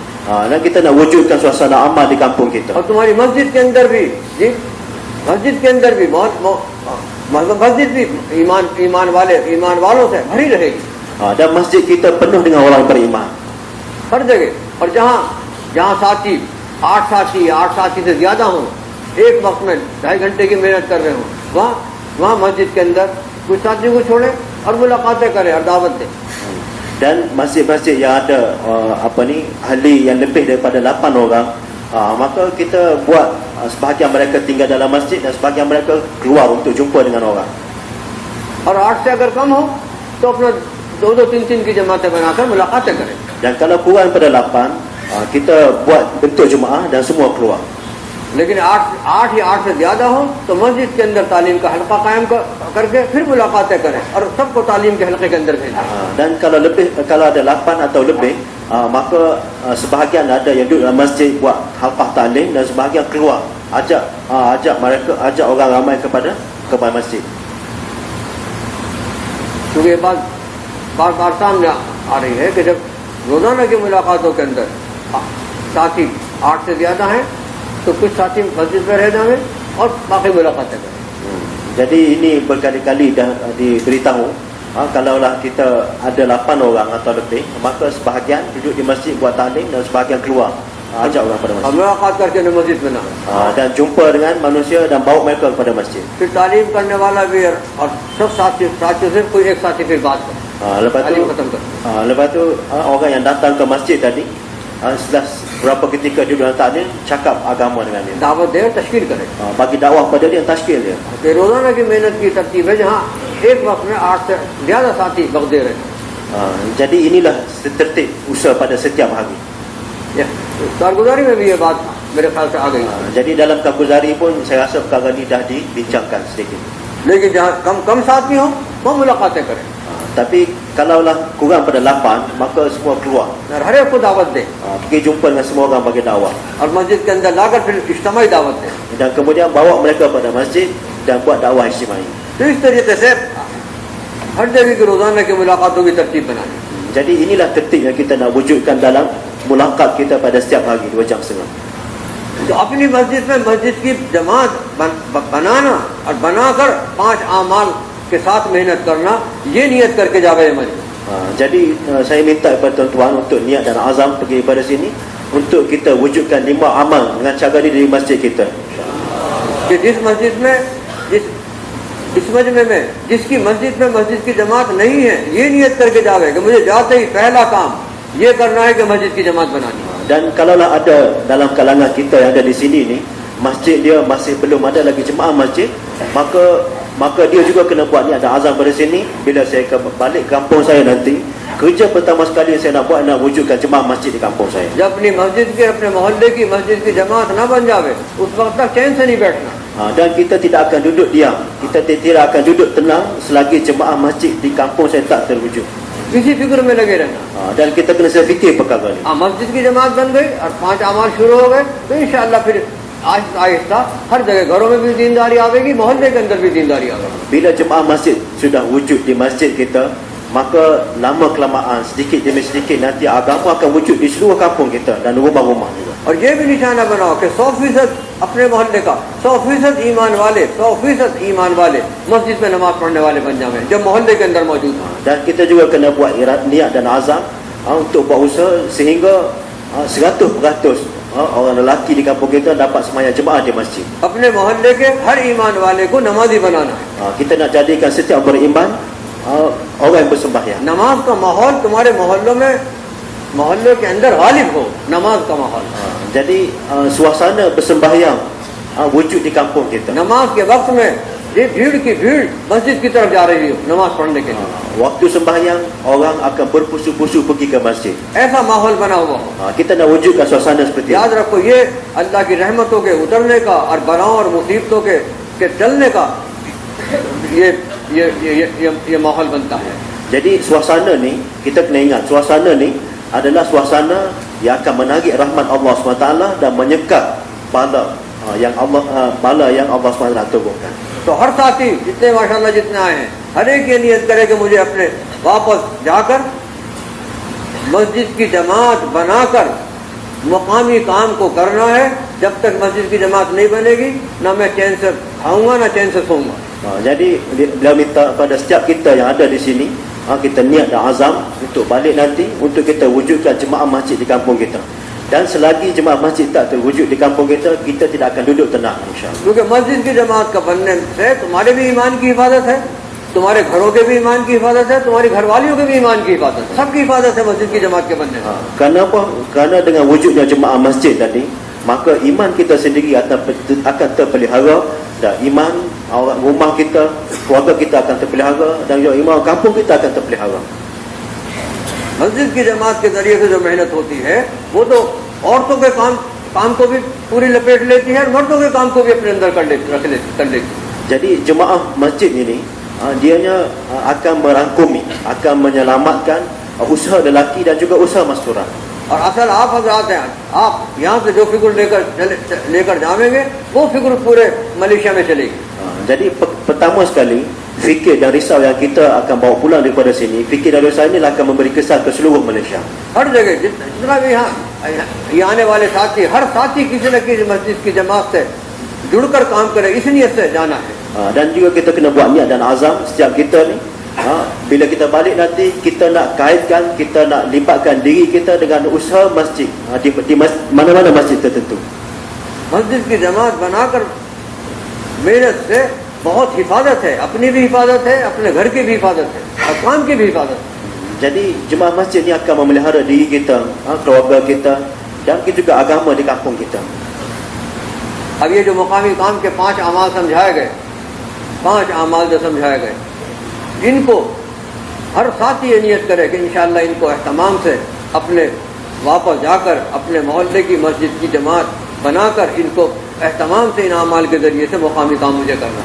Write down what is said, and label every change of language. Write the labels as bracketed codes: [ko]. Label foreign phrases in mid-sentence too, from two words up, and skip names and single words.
[ms] Dan kita nak wujudkan suasana amal di kampung kita. [hi] और तुम्हारी मस्जिद के अंदर भी मस्जिद भी ईमान वालों से भरी रहेगी। [ms] Dan masjid kita penuh dengan orang beriman. [hi] हर जगह, और जहाँ साथी 8 साथी से ज्यादा हो, एक वक्त में 2.5 घंटे की मेहनत कर रहे हो, वहाँ मस्जिद के अंदर कुछ साथी को छोड़े और मुलाकातें करें और दावत दें। [ms] Dan masjid-masjid yang ada ahli yang lebih daripada 8 orang, maka kita buat sebahagian mereka tinggal dalam masjid dan sebahagian mereka keluar untuk jumpa dengan orang. [hi] और 8 से अगर कम हो तो अपना 2-3 की जमातें बनाकर मुलाकातें करें। [ms] Dan kalau kurang daripada 8, kita buat bentuk jemaah dan semua keluar. [hi] लेकिन 8 या 8 से ज्यादा हो तो मस्जिद के अंदर तालीम का हल्का कायम करके फिर मुलाकातें करें और सबको तालीम के हल्के के अंदर भेजें। [ms] Dan kalau ada 8 atau lebih, maka sebahagian ada yang duduk dalam masjid buat halqah talim dan sebahagian keluar ajak orang ramai kepada masjid. [hi] क्योंकि ये बात बार सामने आ रही है कि जब रोजाना की मुलाकातों के अंदर साथी 8 से ज्यादा हैं तो कुछ साथी मस्जिद में रह जाएं और बाकी मुलाकातें करें। [ms] Jadi ini berkali-kali dah diberitahu, kalaulah kita ada 8 orang atau lebih, maka sebahagian duduk di masjid buat talim dan sebahagian keluar ajak orang pada masjid. [hi] मुलाकात करके मस्जिद में ना [ms] dan jumpa dengan manusia dan bawa mereka kepada masjid. [hi] फिर तालीम करने वाला भी और सब साथियों से कोई एक साथी फिर बात करे, [ms] lepas tu orang yang datang ke masjid tadi, setelah berapa ketika duduk dalam talim, cakap agama dengan dia, [hi] दावत दे, तशकील करे, [ms] bagi dakwah pada dia, tashkil dia. [hi] कि रोजाना की मेहनत की तरतीब है जहाँ एक वक्त में 8 से ज्यादा साथी वक्त दे रहे हैं। [ms] Jadi inilah tertib usaha pada setiap hari. [hi] कारगुजारी में भी ये बात मेरे ख्याल से आ गई। [ms] Jadi dalam Karguzari pun saya rasa perkara ni dah dibincangkan sedikit. [hi] लेकिन जहाँ कम साथी हो वो मुलाकातें करें, [ms] Tapi kalaulah kurang pada 8, maka semua keluar, [hi] और हर एक को दावत दे [ms] pergi jumpa dengan semua orang bagi dakwah, [hi] और मस्जिद के अंदर लाकर फिर इज्तिमाई दावत दे। [ms] dan kemudian bawa mereka pada masjid dan buat dakwah ijtimai. [hi] तो इस तरीके से हर जगह की रोजाना की मुलाकातों की तरतीब बनानी। [ms] Jadi inilah tertib yang kita nak wujudkan dalam mulakat kita pada setiap hari 2 jam setengah. [hi] तो अपनी मस्जिद में मस्जिद की जमात बनाना और बनाकर 5 आमाल के साथ मेहनत करना, ये नियत करके जावे मस्जिद। [ms] Jadi saya minta kepada tuan-tuan untuk niat dan azam pergi pada sini untuk kita wujudkan 5 amal dengan cara ni di masjid kita. [hi] कि जिस मस्जिद में इस मजमे में जिसकी मस्जिद में मस्जिद की जमात नहीं है, ये नियत करके जावे कि मुझे जाते ही पहला काम ये करना है कि मस्जिद की जमात बनानी। [ms] Dan kalaulah ada dalam kalangan kita yang ada di sini ni, masjid dia masih belum ada lagi jemaah masjid, maka dia juga kena buat niat dan azam pada sini. Bila saya balik kampung saya nanti, kerja pertama sekali yang saya nak buat adalah wujudkan jemaah masjid di kampung saya. [hi] जब अपनी मस्जिद के अपने मोहल्ले की मस्जिद की जमात ना बन जावे, उस वक्त तक चैन से नहीं बैठना। [ms] Dan kita tidak akan duduk diam, kita tidak akan duduk tenang selagi jemaah masjid di kampung saya tak terwujud. [hi] किसी फिक्र में लगे रहना। [ms] Dan kita kena fikir perkara ni. [hi] मस्जिद की जमात बन गई और 5 अमाल शुरू हो गए तो इंशाअल्लाह फिर आहिस्ता आहिस्ता हर जगह, घरों में भी दीनदारी आवेगी, मोहल्ले के अंदर भी दीनदारी आवेगी। [ms] Bila jemaah masjid sudah wujud di masjid kita, maka lama kelamaan sedikit demi sedikit nanti agama akan wujud di seluruh kampung kita dan rumah-rumah juga. [hi] और ये भी निशाना बनाओ कि 100% अपने मोहल्ले का 100% ईमान वाले मस्जिद में नमाज पढ़ने वाले बन जावे जब मोहल्ले के अंदर मौजूद हैं। [ms] Dan kita juga kena buat niat dan azam untuk buat usaha sehingga 100% orang lelaki di kampung kita dapat sembahyang jemaah di masjid. [hi] अपने मोहल्ले के हर ईमान वाले को नमाजी बनाना है। [ms] Kita nak jadikan setiap beriman orang yang bersembahyang. [hi] नमाज का माहौल तुम्हारे मोहल्ले के अंदर गालिब हो, नमाज का माहौल। [ms] Jadi suasana bersembahyang wujud di kampung kita. [hi] नमाज के वक्त में ये भीड़ की भीड़ मस्जिद की तरफ जा रही हो नमाज पढ़ने के लिए, [ms] Waktu sembahyang orang akan berpusu-pusu pergi ke masjid. [hi] ऐसा माहौल बना हुआ हो। [ms] Kita nak wujudkan suasana seperti [hi] याद [ms] itu. [hi] रखो, ये अल्लाह की रहमतों के उतरने का और बलाओं और मुसीबतों के टलने का ये माहौल बनता है। [ms] Jadi suasana ni, kita kena ingat, suasana ni adalah suasana yang akan menarik rahmat Allah SWT dan menyekat bala yang Allah SWT turunkan. [hi] तो हर साथी जितने माशाल्लाह जितने आए हैं, हर एक ये नियत करे कि मुझे अपने वापस जाकर मस्जिद की जमात बनाकर मुकामी काम को करना है। जब तक मस्जिद की जमात नहीं बनेगी, ना मैं चैन से खाऊंगा ना चैन से सोऊंगा। [ms] Jadi beliau minta pada setiap kita yang ada di sini, kita niat dan azam untuk balik nanti, untuk kita wujudkan jemaah masjid di kampung kita. Dan selagi jemaah masjid tak terwujud di kampung kita, kita tidak akan duduk tenang, insyaAllah. [hi] क्योंकि मस्जिद की जमात का बनने से तुम्हारे भी ईमान की हिफाजत है, तुम्हारे घरों के भी ईमान की हिफाजत है, तुम्हारी घरवालियों के भी ईमान की हिफाजत है, सबकी हिफाजत है मस्जिद की जमात के बनने से। [ms] Kenapa? Kerana dengan wujudnya jemaah masjid tadi, maka iman kita sendiri akan terpelihara, dan iman orang rumah kita, keluarga kita akan terpelihara, dan juga iman kampung kita akan terpelihara. [hi] मस्जिद की जमात के जरिए से जो मेहनत होती है, वो तो औरतों के काम को भी पूरी लपेट लेती है और मर्दों के काम को भी अपने अंदर कर लेती। [ms] Jadi jemaah masjid ini dianya akan merangkumi, akan menyelamatkan usaha lelaki dan juga usaha masyarakat. [hi] और असल आप हजरात हैं, आप यहाँ से जो फिक्र लेकर जाएंगे, वो फिक्र पूरे मलेशिया में चलेगी। [ms] Jadi pertama sekali, fikir dan risau yang kita akan bawa pulang daripada sini, fikir dan risau inilah akan memberi kesan ke seluruh Malaysia. [hi] हर जगह जितना भी यहाँ आने वाले साथी, हर साथी किसी न किसी मस्जिद की जमात से जुड़कर काम करे, इस नियत से जाना है। [ms] Dan juga kita kena buat niat dan azam setiap kita ni, bila kita balik nanti, kita nak kaitkan, kita nak libatkan diri kita dengan usaha masjid di mana-mana masjid tertentu. [hi] मस्जिद की जमात बनाकर मेहनत से बहुत हिफाजत है, अपनी भी हिफाजत है, अपने घर की भी हिफाजत है और काम की भी हिफाजत है। [ms] Jadi jemaah masjid ni akan memelihara diri kita, keluarga kita, dan juga agama di kampung kita. [hi] अब ये जो मुकामी काम के 5 अमाल समझाए गए, 5 अमाल जो समझाए गए, इनको हर साथी ये नियत करे कि इंशाअल्लाह इनको एहतमाम से अपने वापस जाकर अपने मोहल्ले की मस्जिद की जमात बनाकर इनको एहतमाम से इन अमाल के ज़रिए से मुकामी काम मुझे करना।